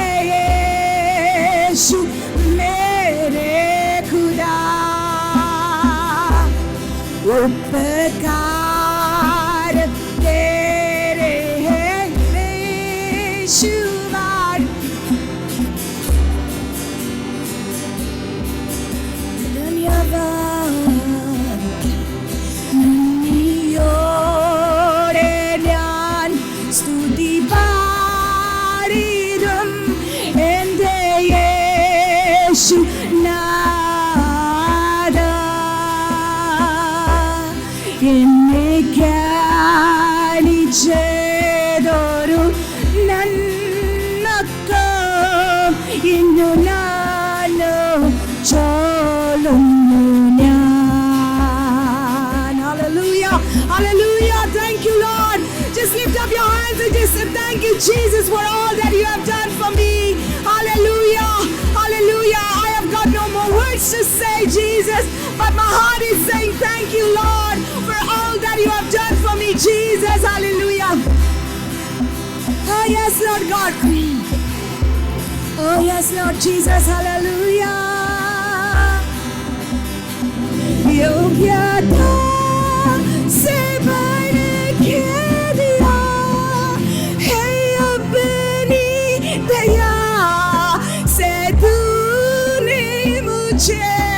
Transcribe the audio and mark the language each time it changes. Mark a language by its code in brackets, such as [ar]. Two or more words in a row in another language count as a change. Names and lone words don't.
[hi] यीशु मेरे खुदा उपकार तेरे हैं बेशुमार धन्यवाद [ml] നിന്നോടെ ഞാൻ സ്തുതി പാടിടും എൻ്റെ യേശു എന്നെ ധ്യാനിച്ചതൊരു നന്മക്കും ഇന്നു നാനു ചൊല്ലുന്നു ഞാൻ. [en] Hallelujah, hallelujah. Thank you, Lord. Just lift up your hands and just say thank you, Jesus, for all that you have done for me. Hallelujah, hallelujah. I have got no more words to say, Jesus, but my heart is saying thank you, Lord, for all that you have done for me, Jesus. Hallelujah. Oh yes, Lord God. Oh yes, Lord Jesus. Hallelujah. [hi] योग्यता से बढ़ के दिया है अपनी दया से तूने मुझे